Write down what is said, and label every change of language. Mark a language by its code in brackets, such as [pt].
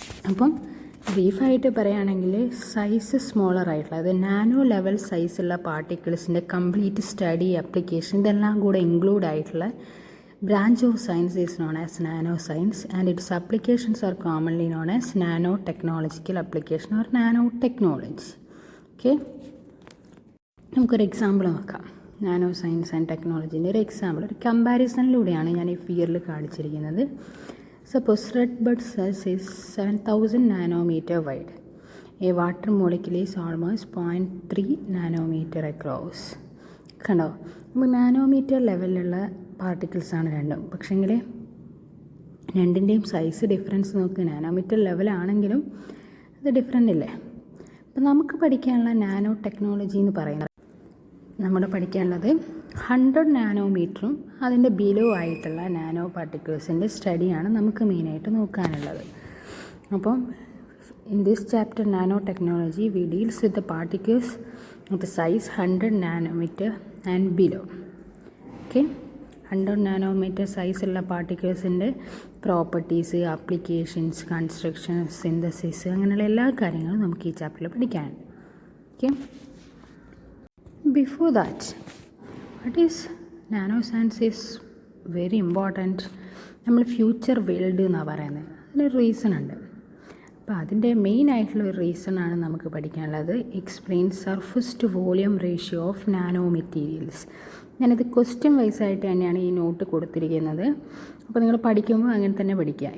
[ml] അപ്പം ബ്രീഫായിട്ട് പറയുകയാണെങ്കിൽ size smaller ആയിട്ടുള്ള, അത് നാനോ ലെവൽ സൈസുള്ള പാർട്ടിക്കിൾസിൻ്റെ കംപ്ലീറ്റ് സ്റ്റഡി, ആപ്ലിക്കേഷൻ, ഇതെല്ലാം കൂടെ ഇൻക്ലൂഡ് ആയിട്ടുള്ള [en] Branch of science is known as nano science and its applications are commonly known as nano technological application or nano technology. [ml] Okay, നമുക്കൊരു example നോക്കാം. Nano science and ടെക്നോളജീൻ്റെ ഒരു example, ഒരു കമ്പാരിസണിലൂടെയാണ് ഞാൻ ഈ ഫിഗറിൽ കാണിച്ചിരിക്കുന്നത്. [en] Suppose red blood cells is 7000 nanometer wide. A water molecule is almost 0.3 nanometer across. [ml] കണ്ടോ, നമുക്ക് നാനോമീറ്റർ ലെവലിലുള്ള പാർട്ടിക്കിൾസാണ് രണ്ടും. പക്ഷേങ്കിൽ രണ്ടിൻ്റെയും സൈസ് ഡിഫറൻസ് നോക്ക്, നാനോമീറ്റർ ലെവലാണെങ്കിലും അത് ഡിഫറെൻ്റ് ഇല്ലേ. അപ്പം നമുക്ക് പഠിക്കാനുള്ള നാനോ ടെക്നോളജി എന്ന് പറയുന്നത്, നമ്മൾ പഠിക്കാനുള്ളത് 100 നാനോമീറ്ററും അതിൻ്റെ ബിലോ ആയിട്ടുള്ള നാനോ പാർട്ടിക്കിൾസിൻ്റെ സ്റ്റഡിയാണ് നമുക്ക് മെയിനായിട്ട് നോക്കാനുള്ളത്. [en] അപ്പം in this chapter nano technology we deals with the particles with the size 100 nanometer and below. [ml] Okay, 100 nanometre സൈസുള്ള പാർട്ടിക്കിൾസിൻ്റെ പ്രോപ്പർട്ടീസ്, ആപ്ലിക്കേഷൻസ്, കൺസ്ട്രക്ഷൻ, സിന്തസിസ്, അങ്ങനെയുള്ള എല്ലാ കാര്യങ്ങളും നമുക്ക് ഈ ചാപ്റ്ററിൽ പഠിക്കാനുണ്ട്. [en] Okay, before that, what is nanoscience is very important. [ml] നമ്മൾ future world എന്നാണ് പറയുന്നത്. അതിനൊരു റീസൺ ഉണ്ട്. അപ്പോൾ അതിൻ്റെ മെയിൻ ആയിട്ടുള്ള ഒരു റീസണാണ് നമുക്ക് പഠിക്കാനുള്ളത്. [en] Explain surface to volume ratio of nano materials. [ml] ഞാനത് ക്വസ്റ്റ്യൻ വൈസ് ആയിട്ട് തന്നെയാണ് ഈ നോട്ട് കൊടുത്തിരിക്കുന്നത്. അപ്പോൾ നിങ്ങൾ പഠിക്കുമ്പോൾ അങ്ങനെ തന്നെ പഠിക്കുക.